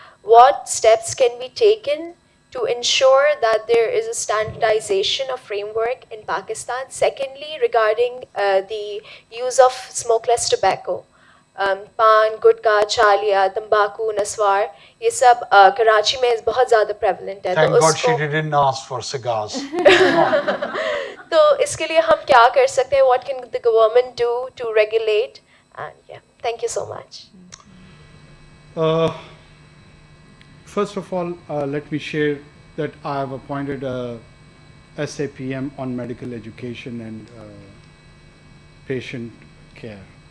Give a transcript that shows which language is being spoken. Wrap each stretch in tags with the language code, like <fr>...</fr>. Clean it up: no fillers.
<en>What steps can be taken to ensure that there is a standardization of framework in Pakistan? Secondly, regarding the use of smokeless tobacco, pan, gutka, chalia, tambaku, naswar,</en> <ur>ये सब कराची में बहुत ज़्यादा</ur> <en>prevalent है. Thank God she didn't ask for cigars.</en> <ur>तो इसके लिए हम क्या कर सकते हैं?</ur> <en>What can the government do to regulate? And yeah, thank you so much. First of all, let me share that I have appointed a SAPM on medical education and patient care.</en>